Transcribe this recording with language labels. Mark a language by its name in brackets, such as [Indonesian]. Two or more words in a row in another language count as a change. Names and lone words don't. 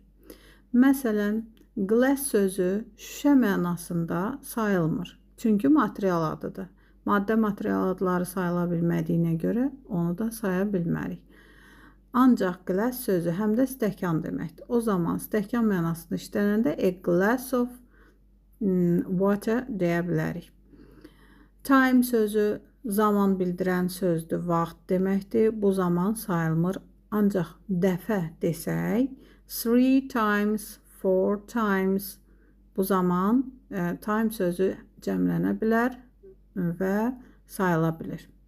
[Azerbaijani] Məsələn, glass sözü şüşə mənasında sayılmır. Çünki material adıdır. Maddə material adları sayıla bilmədiyinə görə onu da saya bilmərik. Ancaq glass sözü həm də stəkan deməkdir. O zaman stəkan mənasını işlənəndə [English] a glass of water [Azerbaijani] deyə bilərik. Time sözü zaman bildirən sözdür, vaxt deməkdir. Bu zaman sayılmır. Ancaq dəfə desək, [English] 3 times, 4 times, [Azerbaijani] bu zaman time sözü cəmlənə bilər və sayıla bilir.